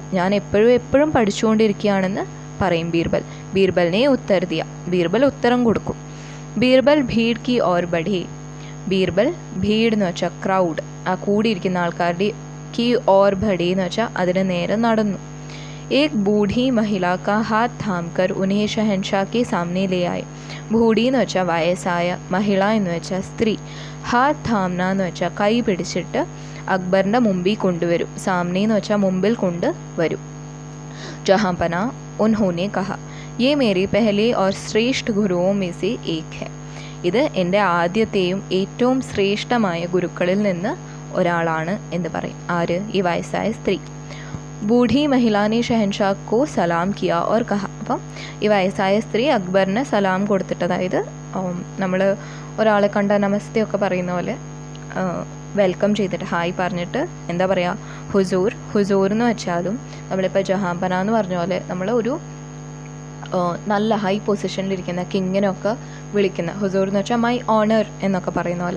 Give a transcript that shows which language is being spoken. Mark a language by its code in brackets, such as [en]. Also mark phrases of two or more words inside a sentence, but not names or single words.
[ml] ഞാൻ എപ്പോഴും പഠിച്ചുകൊണ്ടിരിക്കുകയാണെന്ന് പറയും ബീർബൽ. [hi] बीरबल ने उत्तर दिया. [ml] ബീർബൽ ഉത്തരം കൊടുക്കും. [hi] बीरबल भीड़ की ओर बढ़े. [ml] ബീർബൽ ഭീഡ് എന്ന് വെച്ചാൽ ക്രൗഡ്, ആ കൂടിയിരിക്കുന്ന ആൾക്കാരുടെ, [hi] की ओर बढ़े [ml] എന്ന് വെച്ചാൽ അതിന് നേരെ നടന്നു. [hi] एक बूढ़ी महिला का हाथ थामकर उन्हें शहंशाह के सामने ले आए. [ml] ബൂഢി എന്ന് വെച്ചാൽ വയസ്സായ, മഹിള എന്ന് വെച്ചാൽ സ്ത്രീ, [hi] हाथ थामना [ml] എന്ന് വെച്ചാൽ കൈ പിടിച്ചിട്ട് അക്ബറിൻ്റെ മുമ്പിൽ കൊണ്ടുവരും. സാമനെ എന്ന് വെച്ചാൽ മുമ്പിൽ കൊണ്ട് വരും. [hi] जहांपना उन्होंने कहा, ये मेरी पहले और श्रेष्ठ गुरुओं में से एक है. [ml] ഇത് എൻ്റെ ആദ്യത്തെയും ഏറ്റവും ശ്രേഷ്ഠമായ ഗുരുക്കളിൽ നിന്ന് ഒരാളാണ് എന്ന് പറയും. ആര്? ഈ വയസ്സായ സ്ത്രീ. [hi] बूढ़ी महिला ने शहंशाह को सलाम किया और कहा. [ml] അപ്പം ഈ വയസ്സായ സ്ത്രീ അക്ബറിന് സലാം കൊടുത്തിട്ട്, അതായത് നമ്മൾ ഒരാളെ കണ്ട നമസ്തേ ഒക്കെ പറയുന്ന പോലെ വെൽക്കം ചെയ്തിട്ട്, ഹായ് പറഞ്ഞിട്ട് എന്താ പറയുക, ഹുസൂർ എന്ന് വെച്ചാലും നമ്മളിപ്പോൾ ജഹാംപന എന്ന് പറഞ്ഞ പോലെ നമ്മൾ ഒരു നല്ല ഹൈ പൊസിഷനിലിരിക്കുന്ന കിങ്ങിനൊക്കെ വിളിക്കുന്ന ഹുസൂർ എന്ന് വെച്ചാൽ [en] my owner [ml] എന്നൊക്കെ പറയുന്ന പോലെ.